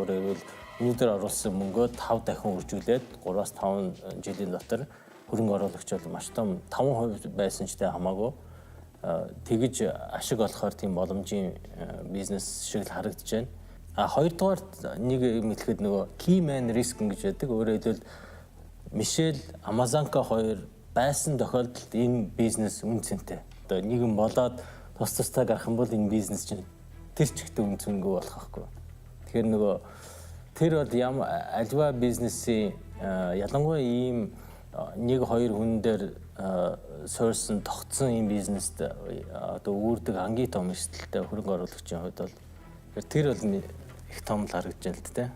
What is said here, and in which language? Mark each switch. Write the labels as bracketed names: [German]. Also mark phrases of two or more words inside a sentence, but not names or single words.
[Mongolian] Өөрөөр хэлбэл өнөөдөр оруулсан мөнгөө 5 дахин үржүүлээд 3-5 жилийн дотор хөрөнгө оруулагч бол маш том 5% байсан ч тэ хамаагүй тэгж ашиг олохоор тийм боломжийн бизнес шиг л харагдаж байна. А хоёрдугаар нэг юм хэлэхэд нөгөө [English] key man risk [Mongolian] гэж байдаг. Өөрөөр хэлбэл Мишель, Амазонка хоёр байсан тохиолдолд энэ бизнес үн цэнтэй. Одоо нэгэн болоод тустай гарах юм бол энэ бизнес чинь тэр ч ихтэй үн цэнгүй болох байхгүй. Тэгэхээр нөгөө тэр бол альва бизнесийн ялангуяа ийм 1-2 хүн дээр суурьсан тогтсон ийм бизнест одоо үүрдэг хамгийн том эрсдэлтэй хөрөнгө оруулагчийн хувьд бол тэр бол их том л харагдаж байна л дээ.